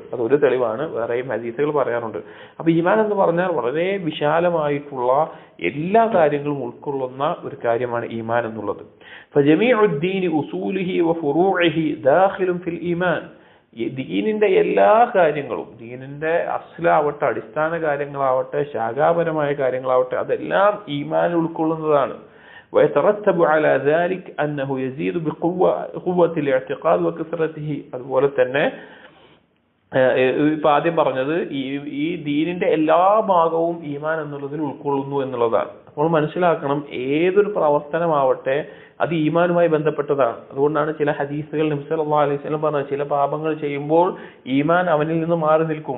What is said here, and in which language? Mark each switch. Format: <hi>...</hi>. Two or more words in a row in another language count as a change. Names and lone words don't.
<ml>അത് ഒരു തെളിവാണ്, വേറെയും ഹദീസുകൾ പറയാറുണ്ട്. അപ്പൊ ഈമാൻ എന്ന് പറഞ്ഞാൽ വളരെ വിശാലമായിട്ടുള്ള എല്ലാ കാര്യങ്ങളും ഉൾക്കൊള്ളുന്ന ഒരു കാര്യമാണ് ഈമാൻ എന്നുള്ളത്.</ml> <ar>فجميع الدين أصوله وفروعه داخل في الإيمان,</ar> <ml>ദീനിന്റെ എല്ലാ കാര്യങ്ങളും, ദീനിന്റെ അസ്ലാവട്ടെ, അടിസ്ഥാന കാര്യങ്ങളാവട്ടെ, ശാഖാപരമായ കാര്യങ്ങളാവട്ടെ, അതെല്ലാം ഈമാൻ ഉൾക്കൊള്ളുന്നതാണ്.</ml> <ar>ويترتب على ذلك أنه يزيد بقوة الاعتقاد وكثرته.</ar> <ml>അതുപോലെ തന്നെ ഇപ്പൊ ആദ്യം പറഞ്ഞത് ഈ ദീനിന്റെ എല്ലാ ഭാഗവും ഈമാൻ എന്നുള്ളതിൽ ഉൾക്കൊള്ളുന്നു എന്നുള്ളതാണ്. അപ്പോൾ മനസ്സിലാക്കണം, ഏതൊരു പ്രവർത്തനമാവട്ടെ അത് ഈമാനുമായി ബന്ധപ്പെട്ടതാണ്. അതുകൊണ്ടാണ് ചില ഹദീസുകൾ നബി</ml> <ar>صلى الله عليه وسلم</ar> <ml>പറഞ്ഞത്, ചില പാപങ്ങൾ ചെയ്യുമ്പോൾ ഈമാൻ അവനിൽ നിന്ന് മാറി നിൽക്കും.</ml>